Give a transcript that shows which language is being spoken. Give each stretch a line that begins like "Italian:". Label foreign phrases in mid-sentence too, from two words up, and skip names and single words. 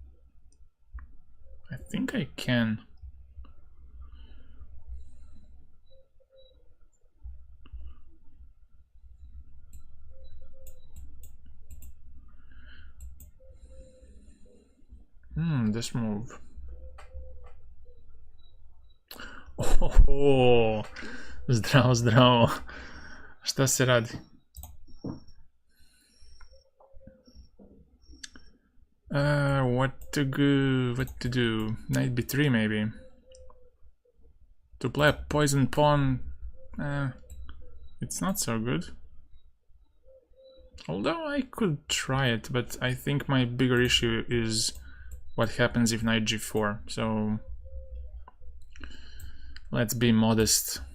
English: I think I can. This move.
Serbian: Oh, zdravo, zdravo. Šta se radi?
English: What to do? Knight b3 maybe. To play a poison pawn, it's not so good. Although I could try it, but I think my bigger issue is what happens if knight g4, so let's be modest.